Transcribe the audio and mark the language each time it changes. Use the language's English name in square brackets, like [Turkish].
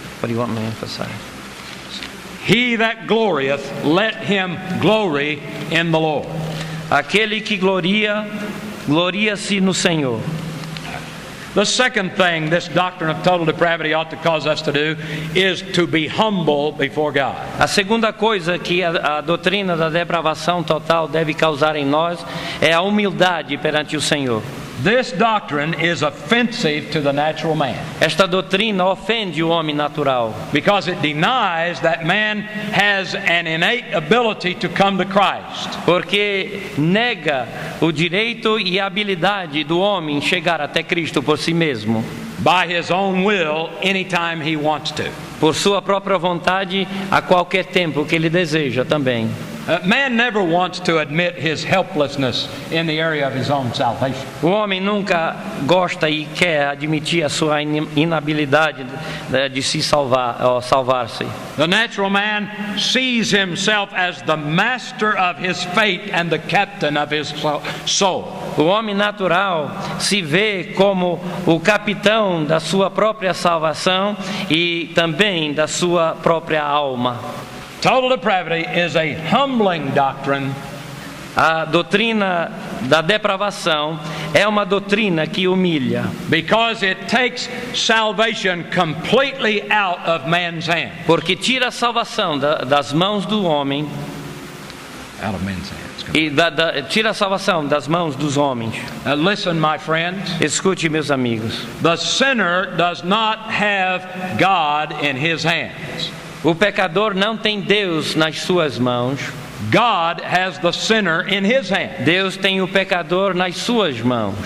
[English] What do you want me to emphasize? He that glorieth, let him glory in the Lord. [Portuguese] Aquele que gloria-se no Senhor. [English] The second thing this doctrine of total depravity ought to cause us to do is to be humble before God. [Portuguese] A segunda coisa que a doutrina da depravação total deve causar em nós é a humildade perante o Senhor. [English] This doctrine is offensive to the natural man. [Portuguese] Esta doutrina ofende o homem natural. [English] Because it denies that man has an innate ability to come to Christ. [Portuguese] Porque nega o direito e a habilidade do homem chegar até Cristo por si mesmo. [English] By his own will, anytime he wants to. [Portuguese] Por sua própria vontade, a qualquer tempo que ele deseja também. [English] Man never wants to admit his helplessness in the area of his own salvation. [Portuguese] O homem nunca gosta e quer admitir a sua inabilidade de se salvar-se. [English] The natural man sees himself as the master of his fate and the captain of his soul. [Portuguese] O homem natural se vê como o capitão da sua própria salvação e também da sua própria alma. [English] Total depravity is a humbling doctrine. [Portuguese] A doutrina da depravação é uma doutrina que humilha. [English] Because it takes salvation completely out of man's hand. [Portuguese] Porque tira a salvação das mãos do homem. [English] Out of man's hands. [Portuguese] E tira a salvação das mãos dos homens. [English] Listen, my friends. [Portuguese] Escute, meus amigos. [English] The sinner does not have God in his hands. [Portuguese] O pecador não tem Deus nas suas mãos. [English] God has the sinner in his hand. [Portuguese] Deus tem o pecador nas suas mãos.